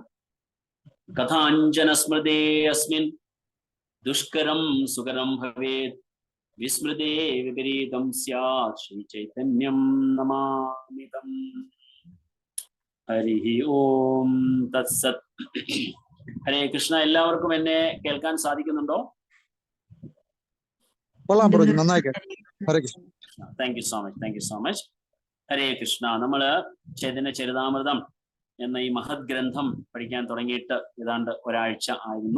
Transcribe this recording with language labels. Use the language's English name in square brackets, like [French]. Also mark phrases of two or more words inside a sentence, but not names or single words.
[Sanskrit] कथाञ्जन स्मृते अस्मिन् दुष्करं सुकरं भवेत्, विस्मृते विपरीतं स्यात् श्रीचैतन्यं नमामि तम्. हरि ओम तत्सत्. [Malayalam] ഹരേ കൃഷ്ണ. എല്ലാവർക്കും എന്നെ കേൾക്കാൻ സാധിക്കുന്നുണ്ടോ? [English] Thank you so much. [Malayalam] ഹരേ കൃഷ്ണ. നമ്മള് ചൈതന്യ ചരിതാമൃതം എന്ന ഈ മഹത് ഗ്രന്ഥം പഠിക്കാൻ തുടങ്ങിയിട്ട് ഏതാണ്ട് ഒരാഴ്ച ആയിരുന്നു.